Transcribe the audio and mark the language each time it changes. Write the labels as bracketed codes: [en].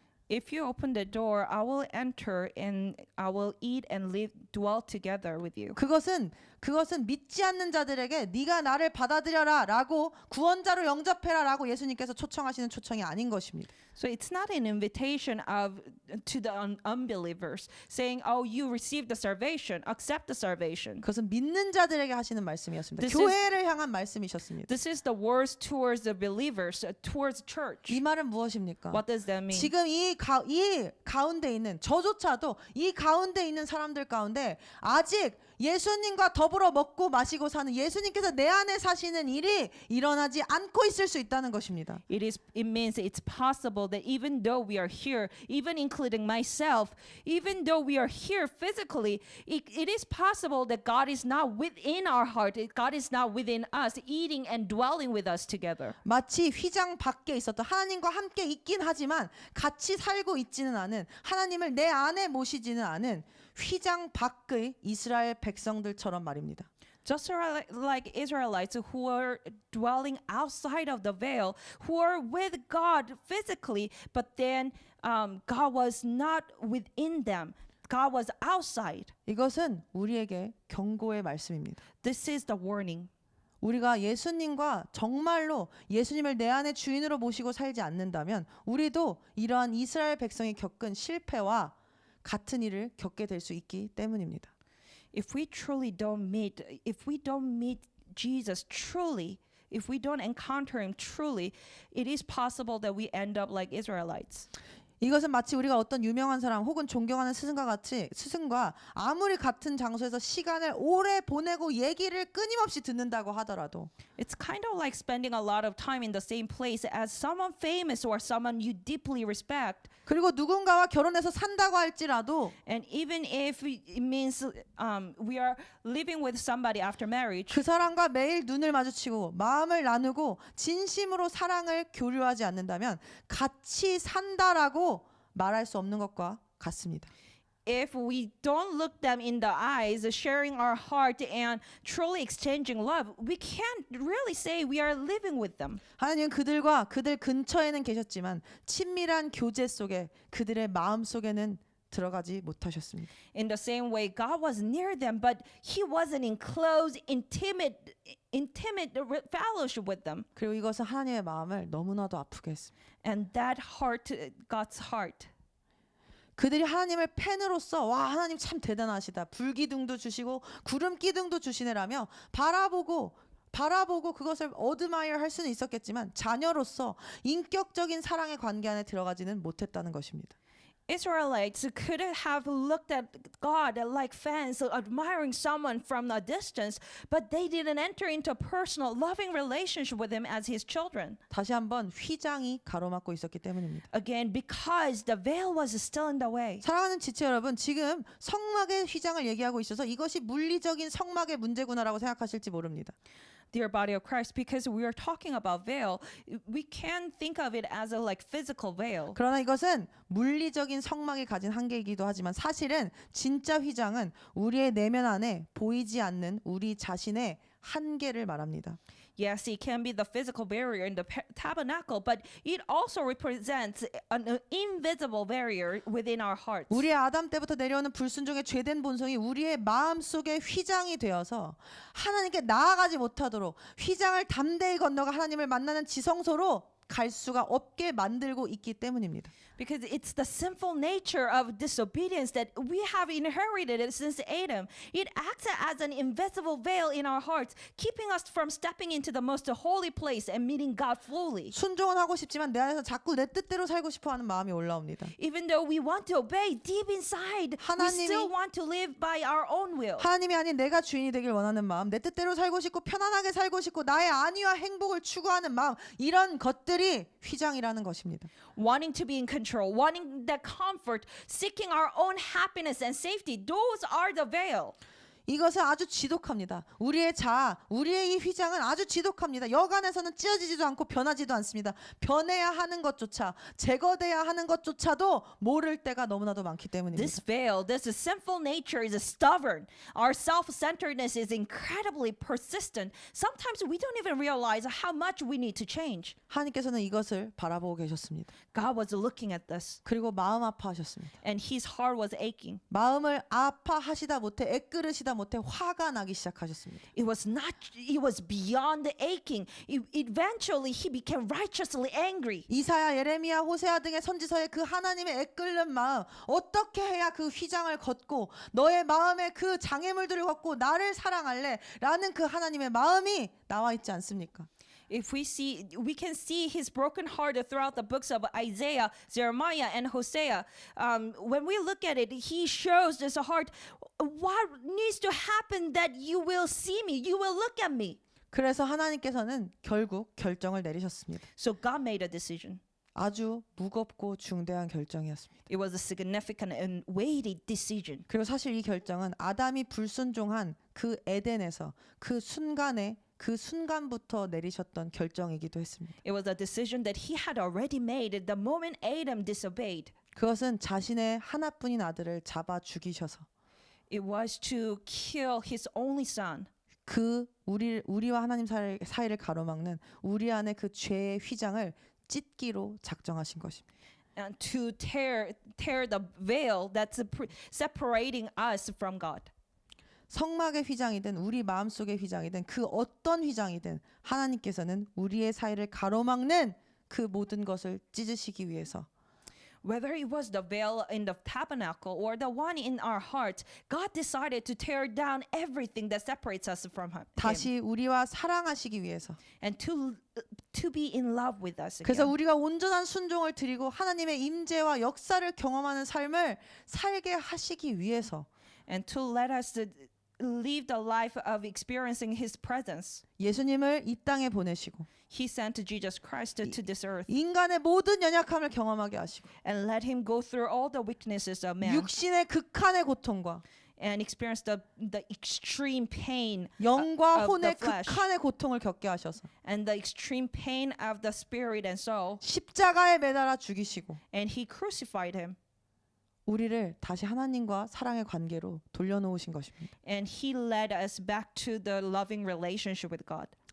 [en] If you open the door, I will enter and I will eat and dwell together with you. [ko] 그것은 믿지 않는 자들에게 네가 나를 받아들여라 라고 구원자로 영접해라 라고 예수님께서 초청하시는 초청이 아닌 것입니다. [en] So it's not an invitation to the unbelievers saying, "Oh, you received the salvation, accept the salvation." [ko] 그것은 믿는 자들에게 하시는 말씀이었습니다. [en] This [ko] 교회를 향한 말씀이셨습니다. [en] This is the words towards the believers, towards church. [ko] 이 말은 무엇입니까? [en] What does that mean? [ko] 지금 이 가운데 있는 저조차도 이 가운데 있는 사람들 가운데 아직 예수님과 더불어 먹고 마시고 사는 예수님께서 내 안에 사시는 일이 일어나지 않고 있을 수 있다는 것입니다. [en] It means it's possible that even though we are here, even including myself, even though we are here physically, it is possible that God is not within our heart. God is not within us, eating and dwelling with us together. [ko] 마치 휘장 밖에 있었던 하나님과 함께 있긴 하지만 같이 살고 있지는 않은, 하나님을 내 안에 모시지는 않은 휘장 밖의 이스라엘 백성들처럼 말입니다. [en] Just like Israelites who are dwelling outside of the veil, who are with God physically, but then God was not within them. God was outside. [ko] 이것은 우리에게 경고의 말씀입니다. [en] This is the warning. [ko] 우리가 예수님과 정말로 예수님을 내 안의 주인으로 모시고 살지 않는다면 우리도 이러한 이스라엘 백성이 겪은 실패와 같은 일을 겪게 될 수 있기 때문입니다. [en] If we don't meet Jesus truly, if we don't encounter him truly, it is possible that we end up like Israelites. [ko] 이것은 마치 우리가 어떤 유명한 사람 혹은 존경하는 스승과 아무리 같은 장소에서 시간을 오래 보내고 얘기를 끊임없이 듣는다고 하더라도 [en] It's kind of like spending a lot of time in the same place as someone famous or someone you deeply respect. [ko] 그리고 누군가와 결혼해서 산다고 할지라도 [en] And even if it means we are living with somebody after marriage, [ko] 그 사람과 매일 눈을 마주치고 마음을 나누고 진심으로 사랑을 교류하지 않는다면 같이 산다라고 말할 수 없는 것과 같습니다. [en] if we don't look them in the eyes, sharing our heart and truly exchanging love, we can't really say we are living with them. [ko] 하나님은 그들과 그들 근처에는 계셨지만 친밀한 교제 속에 그들의 마음 속에는 들어가지 못하셨습니다. [en] In the same way, God was near them, but He wasn't in close, intimate fellowship with them. [ko] 그리고 이것은 하나님의 마음을 너무나도 아프게 했습니다. [en] And that hurt God's heart. [ko] 그들이 하나님을 팬으로서 와 하나님 참 대단하시다. 불기둥도 주시고 구름 기둥도 주시네라며 바라보고 그것을 어드마이어 할 수는 있었겠지만 자녀로서 인격적인 사랑의 관계 안에 들어가지는 못했다는 것입니다. [en] Israelites could have looked at God like fans admiring someone from a distance, but they didn't enter into a personal, loving relationship with him as his children. [ko] 다시 한번 휘장이 가로막고 있었기 때문입니다. [en] Again, because the veil was still in the way. [ko] 사랑하는 지체 여러분, 지금 성막의 휘장을 얘기하고 있어서 이것이 물리적인 성막의 문제구나라고 생각하실지 모릅니다. [en] Dear body of Christ, because we are talking about veil, we can think of it as a like physical veil. [ko] 그러나 이것은 물리적인 성막이 가진 한계이기도 하지만 사실은 진짜 휘장은 우리의 내면 안에 보이지 않는 우리 자신의 한계를 말합니다. [en] Yes, it can be the physical barrier in the tabernacle, but it also represents an invisible barrier within our hearts. [ko] 우리의 아담 때부터 내려오는 불순종의 죄된 본성이 우리의 마음속에 휘장이 되어서 하나님께 나아가지 못하도록 휘장을 담대히 건너가 하나님을 만나는 지성소로 갈 수가 없게 만들고 있기 때문입니다. [en] Because it's the sinful nature of disobedience that we have inherited since Adam. It acts as an invisible veil in our hearts, keeping us from stepping into the most holy place and meeting God fully. [ko] 순종은 하고 싶지만 내 안에서 자꾸 내 뜻대로 살고 싶어하는 마음이 올라옵니다. [en] Even though we want to obey deep inside, we still want to live by our own will. [ko] 하나님이 아닌 내가 주인이 되길 원하는 마음, 내 뜻대로 살고 싶고 편안하게 살고 싶고 나의 안위와 행복을 추구하는 마음, 이런 것들이 휘장이라는 것입니다. [en] Wanting to be in control, wanting that comfort, seeking our own happiness and safety, those are the veil. [ko] 이것은 아주 지독합니다. 우리의 자아, 우리의 이 휘장은 아주 지독합니다. 여간에서는 찢어지지도 않고 변하지도 않습니다. 변해야 하는 것조차, 제거돼야 하는 것조차도 모를 때가 너무나도 많기 때문입니다. [en] This veil, this sinful nature is stubborn. Our self-centeredness is incredibly persistent. Sometimes we don't even realize how much we need to change. [ko] 하나님께서는 이것을 바라보고 계셨습니다. [en] God was looking at this, [ko] 그리고 마음 아파하셨습니다. [en] and his heart was aching. [ko] 마음을 아파하시다 못해 애끓으시다 못해 화가 나기 시작하셨습니다. [en] It was beyond the aching. Eventually, he became righteously angry. [ko] 이사야, 예레미야, 호세아 등의 선지서에 그 하나님의 애끓는 마음, 어떻게 해야 그 휘장을 걷고 너의 마음에 그 장애물들을 걷고 나를 사랑할래? 라는 그 하나님의 마음이 나와 있지 않습니까? [en] If we can see his broken heart throughout the books of Isaiah, Jeremiah, and Hosea. When we look at it, he shows this heart. What needs to happen that you will see me, you will look at me? [ko] 그래서 하나님께서는 결국 결정을 내리셨습니다. [en] So God made a decision. [ko] 아주 무겁고 중대한 결정이었습니다. [en] It was a significant and weighty decision. [ko] 그리고 사실 이 결정은 아담이 불순종한 그 에덴에서 그 순간부터 내리셨던 결정이기도 했습니다. [en] It was a decision that he had already made the moment Adam disobeyed. [ko] 그것은 자신의 하나뿐인 아들을 잡아 죽이셔서 [en] It was to kill his only son. [ko] 우리와 하나님 사이를 가로막는 우리 안에 그 죄의 휘장을 찢기로 작정하신 것입니다. [en] And to tear the veil that's separating us from God. [ko] 성막의 휘장이든 우리 마음속의 휘장이든 그 어떤 휘장이든 하나님께서는 우리의 사이를 가로막는 그 모든 것을 찢으시기 위해서 [en] Whether it was the veil in the tabernacle or the one in our hearts, God decided to tear down everything that separates us from Him. [ko] 다시 우리와 사랑하시기 위해서 [en] And to be in love with us [ko] 그래서 [en] again. [ko] 우리가 온전한 순종을 드리고 하나님의 임재와 역사를 경험하는 삶을 살게 하시기 위해서 [en] And to let us live the life of experiencing His presence. [ko] 예수님을 이 땅에 보내시고 [en] He sent Jesus Christ to this earth [ko] 인간의 모든 연약함을 경험하게 하시고 [en] and let Him go through all the weaknesses of man [ko] 육신의 극한의 고통과 [en] and experience the extreme pain [ko] 영과 [en] of [ko] 혼의 [en] the flesh. [ko] 극한의 고통을 겪게 하셔서 [en] and the extreme pain of the spirit and soul. 십자가에 매달아 죽이시고 And He crucified Him. 우리를 다시 하나님과 사랑의 관계로 돌려놓으신 것입니다. And He led us back to the loving relationship with God.